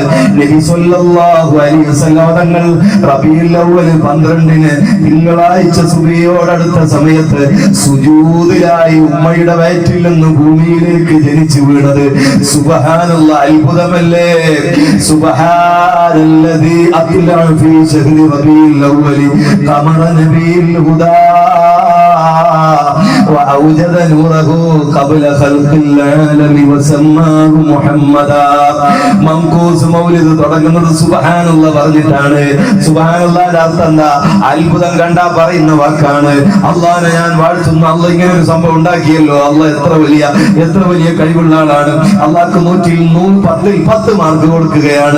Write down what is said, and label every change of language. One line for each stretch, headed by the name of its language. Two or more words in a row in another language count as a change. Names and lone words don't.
Malayalam: നബി
Arabic: صلى الله عليه وسلم
Malayalam: തങ്ങൾ റബീഉൽ അവ്വൽ 12 തിങ്കളാഴ്ച സുബഹിയോടടുത്ത സമയത്ത് സുജൂദിലായി ഉമ്മയുടെ വയറ്റിൽ നിന്ന് ഭൂമിയിലേക്ക് ജനിച്ചു വീണത് സുബ്ഹാനല്ലാഹ്, അത്ഭുതമല്ലേ?
Arabic: سبحان الذي أطلع في شهر ربيع الأول قمر نبي الهدى وأوجد نوره قبل خلق العالم وسماه محمدا.
Malayalam: മംകൂസ് മൗലിദ് തുടങ്ങുന്നത് സുബ്ഹാനല്ലാഹ് പറഞ്ഞിട്ടാണ്. സുബ്ഹാനല്ലാഹിന്റെ അർത്ഥം എന്താ? അത്ഭുതം കണ്ടാ പറയുന്ന വാക്കാണ്. അള്ളാഹിനെ ഞാൻ വാഴ്ത്തുന്നു, അള്ളാഹ് ഇങ്ങനെ ഒരു സംഭവം ഉണ്ടാക്കിയല്ലോ, അള്ളാഹ് എത്ര വലിയ കഴിവുള്ള ആളാണ്. അള്ളാഹ്ക്ക് 100ൽ 10 മാർക്ക് കൊടുക്കുകയാണ്.